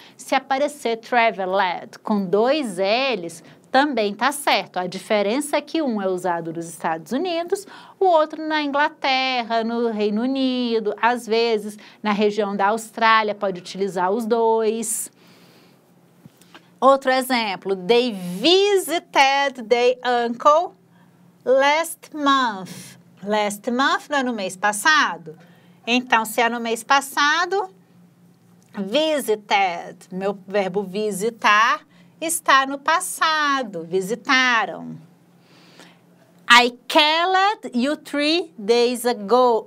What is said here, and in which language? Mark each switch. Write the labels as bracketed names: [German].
[Portuguese] Se aparecer traveled com 2 L's, também tá certo. A diferença é que um é usado nos Estados Unidos, o outro na Inglaterra, no Reino Unido, às vezes na região da Austrália pode utilizar os 2. Outro exemplo, [English] they visited their uncle last month. Last month [Portuguese] não é no mês passado? Então, se é no mês passado, visited, meu verbo visitar, está no passado, visitaram. [English] I called you 3 days ago.